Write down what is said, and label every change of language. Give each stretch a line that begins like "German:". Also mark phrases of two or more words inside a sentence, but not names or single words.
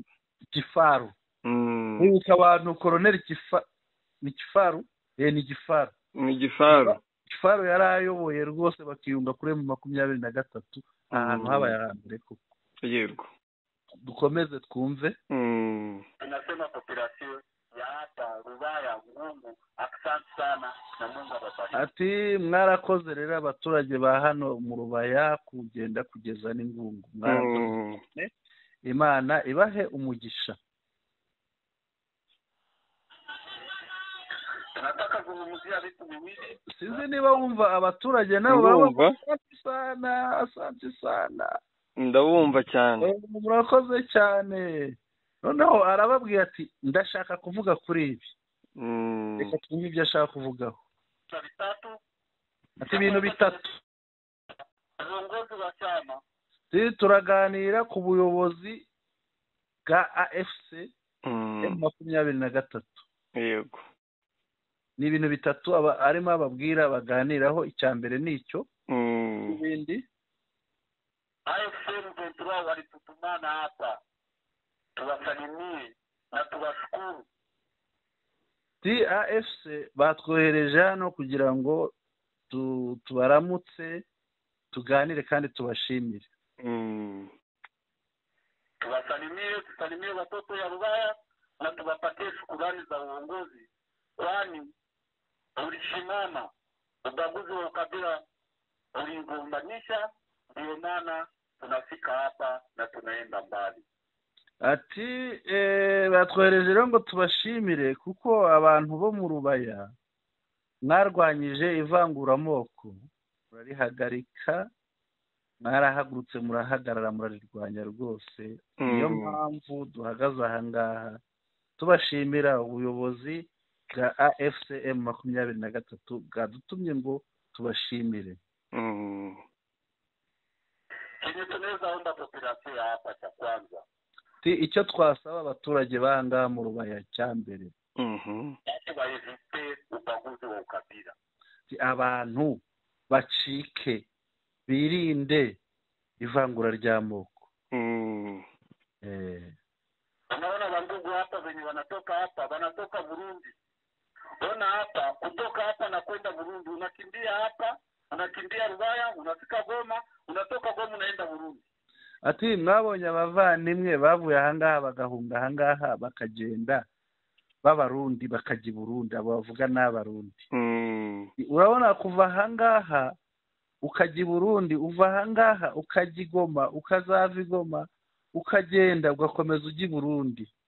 Kinyarwanda: Gifaru. Wibuka abantu koloneli ni Gifaru? Ni Gifaru. Ni Gifaru. Gifaru yarayoboye rwose bakiyunga kuri mu 23 ahantu habaye ahambere koko. Yego. Dukomeze twumve.
Swahili: Tunasema population ya hapa Rubaya, Mungu asante sana na Mungu ababariki.
Kinyarwanda: Ati mwarakoze rero abaturage ba hano mu Rubaya kugenda kugeza n'ingungu. Mwarakoze. Imana ibahe umugisha.
Swahili: Nataka kuzungumzia vitu viwili.
Kinyarwanda: Sinzi niba wumva abaturage nabo
Swahili: asante sana.
Kinyarwanda: Ndabumva cyane. Murakoze cyane. Noneho arababwiye ati ndashaka kuvuga kuri ibi. Reka twumve ibyo ashaka kuvugaho. Ati ibintu bitatu. Ubuyobozi wa cyama. Turaganira ku buyobozi bwa AFC M23. Yego. Ni ibintu bitatu arimo ababwira baganiraho. Icya mbere nicyo. Ibindi
Swahili: AFC M23 walitutumana hapa tuwasalimie na tuwashukuru.
Kinyarwanda: AFC batwohereje hano kugira ngo tubaramutse, tuganire kandi tubashimire.
Swahili: Tusalimie watoto ya Rubaya na tuwapatie shukrani za uongozi, kwani ulishimama, ubaguzi wa ukabila uligombanisha, ndio maana tunafika hapa na tunaenda mbali.
Kinyarwanda: Ati batwohereje rero ngo tubashimire kuko abantu bo mu Rubaya mwarwanyije ivanguramoko, murarihagarika, mwarahagurutse murahagarara murarirwanya rwose. Niyo mpamvu duhagaze ahangaha tubashimira ubuyobozi bwa AFCM 23 bwadutumye ngo tubashimire.
Swahili: Chenye tunaweza omba population ya hapa cha kwanza,
Kinyarwanda: icyo twasaba abaturage banga mu Rubaya cya mbere,
Swahili: bayevite ubaguzi wa ukabila,
Kinyarwanda: abantu bacike birinde ivangura ry'amoko.
Swahili: Unaona wandugu hapa wenye wanatoka Burundi. Ona hapa, kutoka hapa na kwenda Burundi, unakimbia hapa, unakimbia Rubaya, unafika Goma, unatoka Goma unaenda Burundi.
Kinyarwanda: Ati mwabonye abavandimwe bavuye ahangaha bagahunga ahangaha bakagenda b'abarundi bakajya Burundi, abo bavuga n'abarundi. Urabona kuva ahangaha ukajya Burundi, uva ahangaha ukajya Goma, ukazava Goma ukagenda ugakomeza ujya Burundi.